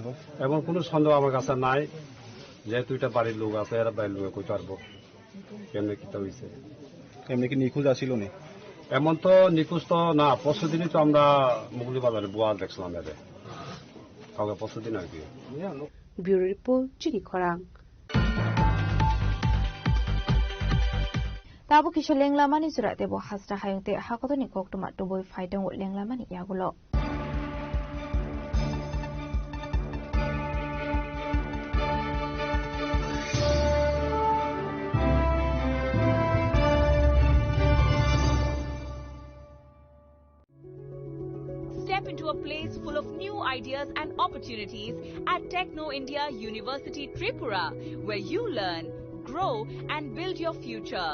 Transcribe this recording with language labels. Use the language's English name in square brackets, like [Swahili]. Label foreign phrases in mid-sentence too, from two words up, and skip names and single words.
[Bangla] আমার কাছে নাই যেহেতু এটা বাড়ির লোক আছে এরা বাড়ির লোক কই পারবো কেমনে কিতা হয়েছে এমনি কি নিখোঁজ আসিল নি এমন তো নিখোঁজ তো না পরশু দিনই তো আমরা মুগলি বাজারে বুয়া দেখছিলাম এদের কাউকে পরশু দিন আর কি [English] Bureau Report [Kok Borok] চিনি খরাং Tabu kisah lenglamani surat tebo hasra hayung te hakotoni koktuma tuboi faidang wot lenglamani yagulo. [English] Step into a place full of new ideas and opportunities at Techno India University Tripura, where you learn, grow and build your future.